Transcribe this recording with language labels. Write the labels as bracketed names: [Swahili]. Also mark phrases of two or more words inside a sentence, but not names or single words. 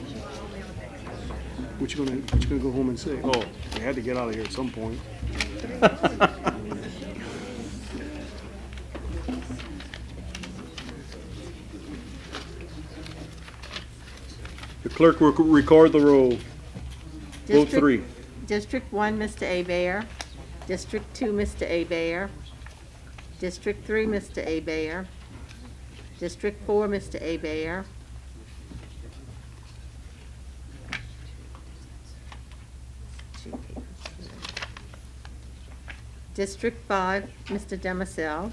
[English] What you gonna go home and say? Oh, we had to get out of here at some point. The clerk will record the roll. Vote 3. District 1, Mr. Abear. District 2, Mr. Abear. District 3, Mr. Abear. District 4, Mr. Abear. District 5, Mr. Demisel.